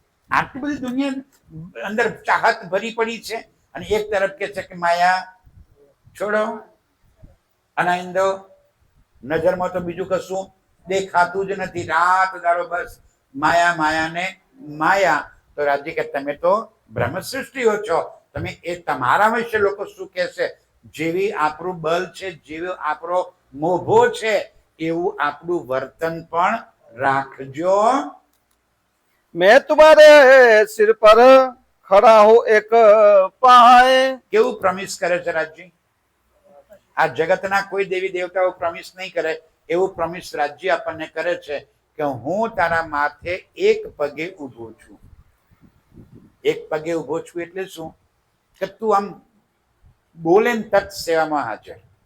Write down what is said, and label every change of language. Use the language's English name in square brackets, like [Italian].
[Gujarati] આટલી બધી દુનિયા અંદર ચાહત ભરી પડી છે અને એક તરફ કે છે કે માયા છોડો, અનાઈંદો, નજરમાં તો બીજું કશું દેખાતું જ નથી, રાત દાડો બસ માયા માયા ને માયા. તો રાજ્ય કે તમે તો બ્રહ્મ સૃષ્ટિઓ છો, તમે એ તમારા વિશે લોકો શું કહેશે? જેવી આપણું બળ છે, જેવો આપણો મોભો છે એવું આપણું વર્તન પણ રાખજો. [Hindi] मैं तुम्हारे सिर पर खड़ा हूँ एक पाए. [Gujarati] કેવું પ્રમિસ કરે છે રાજજી? આ જગતના કોઈ દેવી દેવતાઓ પ્રમિસ નહીં કરે, એવું પ્રમિસ રાજ્ય આપણને કરે છે કે હું તારા માથે એક પગે ઊભો છું. એક પગે ઊભો છું એટલે શું? કે તું આમ બોલે ને તત સેવામાં હાજર.